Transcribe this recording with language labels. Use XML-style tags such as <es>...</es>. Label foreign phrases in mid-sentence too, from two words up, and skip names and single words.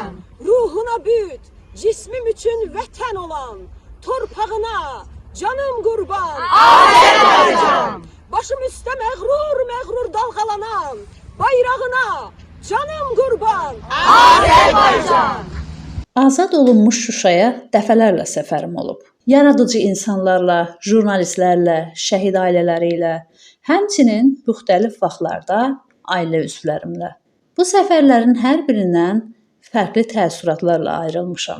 <tr>Ruhuna büt, cismim için vətən olan. Torpağına canım kurban. Azerbaycan. Başım üstte məğrur dalgalanan. Bayrağına canım kurban. Azerbaycan.</tr> <az>Azad olunmuş Şuşaya dəfələrlə səfərim olub. Yaradıcı insanlarla, jurnalistlərlə, şəhid ailələri ilə, həmçinin müxtəlif vaxtlarda ailə üzvlərimlə. Bu səfərlərin hər birindən fərqli təəssüratlarla ayrılmışam.</az>